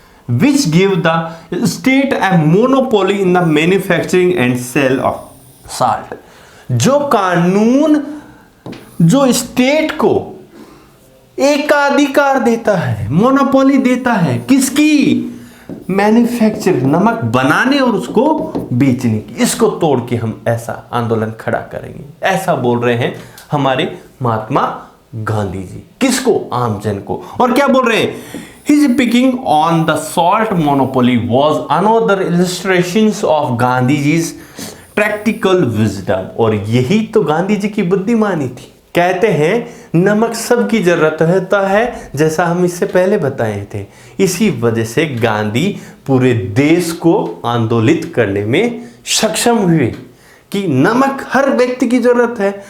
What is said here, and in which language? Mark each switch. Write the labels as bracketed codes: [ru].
[en] Which give the state a monopoly in the manufacturing and sale of salt। [hi] जो कानून जो state को एकाधिकार देता है, मोनोपोली देता है, किसकी? मैन्युफैक्चर, नमक बनाने और उसको बेचने की। इसको तोड़ के हम ऐसा आंदोलन खड़ा करेंगे, ऐसा बोल रहे हैं हमारे महात्मा गांधी जी। किसको? आम जन को। और क्या बोल रहे हैं? [en] His picking on the salt monopoly was another illustrations of Gandhiji's practical wisdom। [hi] और यही तो गांधी जी की बुद्धिमानी थी। कहते हैं नमक सबकी जरूरत होता है, जैसा हम इससे पहले बताए थे। इसी वजह से गांधी पूरे देश को आंदोलित करने में सक्षम हुए कि नमक हर व्यक्ति की जरूरत है।